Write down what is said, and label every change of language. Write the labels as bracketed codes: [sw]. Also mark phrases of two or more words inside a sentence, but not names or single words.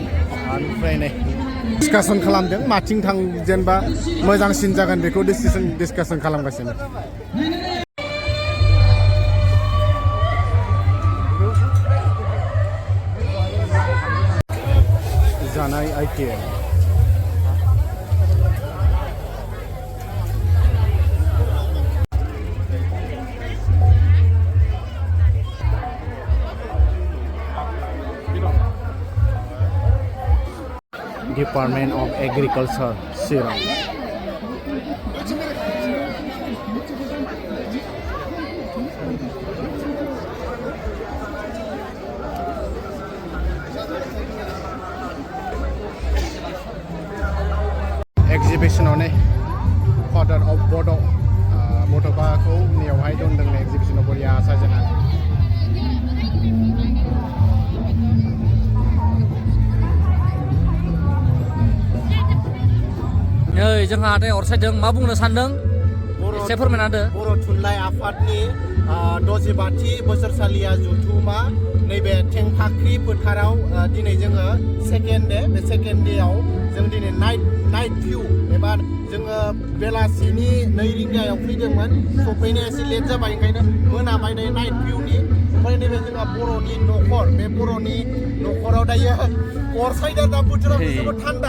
[brx] ओमफ्राय नै डिसकासन खालामदों माथिं थां जेनेबा मोजांसिन जागोन बेखौ डिसकासन खालामगासिनो [en] जानाय आइटेम Department of Agriculture, Sirang. Exhibition on Father of Bodo Bako nearby don't the exhibition of Boria Sajana. [brx] जोंहा दै अर सायदों मा बुंनो सानदों एसे फोरमायना होदो बर' थुनलाइ आफादनि 65थि बोसोरसालिया जथुम्मा नैबे थेंफाख्रि फोथाराव दिनै जोङो [en] second day [brx] बे सेकेन्ड डेआव जों दिनै [en] night view [brx] एबा जोङो बेलासिनि 2 रिंगायाव फैदोंमोन सफैनो एसे लेट जाबाय ओंखायनो मोनाबाय नै [en] night viewनि [brx] ओमफ्राय नैबे जोंहा बर'नि न'खर बे बर'नि न'खराव दायो अर सायदा दा बोथोराव जोबोद थान्दा